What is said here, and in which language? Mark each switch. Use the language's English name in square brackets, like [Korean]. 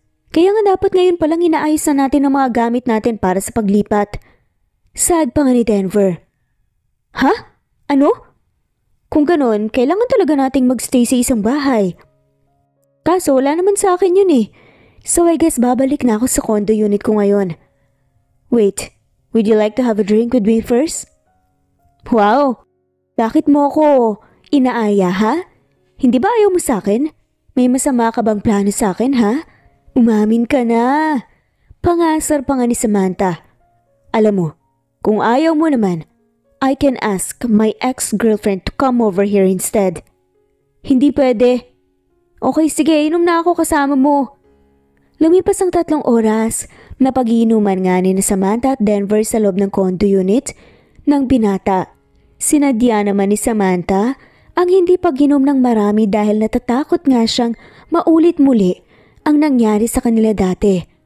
[Filipino] Kaya nga dapat ngayon palang inaayos na natin ang mga gamit natin para sa paglipat. Saad pa nga ni Denver. Ha? Ano? Kung ganon, kailangan talaga nating magstay sa isang bahay. Kaso wala naman sa akin yun eh. So I guess babalik na ako sa condo unit ko ngayon. [English] Wait, would you like to have a drink with me first? [Filipino] Wow! Bakit mo ako inaaya ha? Hindi ba ayaw mo sa akin? May masama ka bang plano sa akin ha? Umamin ka na. Pangasar pa nga ni Samantha. Alam mo, kung ayaw mo naman, [English] I can ask my ex-girlfriend to come over here instead. [Filipino] Hindi pwede. Okay, sige, inom na ako kasama mo. Lumipas ang 3 oras na pag-iinuman nga ni Samantha at Denver sa loob ng condo unit ng binata. Sinadya naman ni Samantha ang hindi pag-inom ng marami dahil natatakot nga siyang maulit muli ang nangyari sa kanila dati.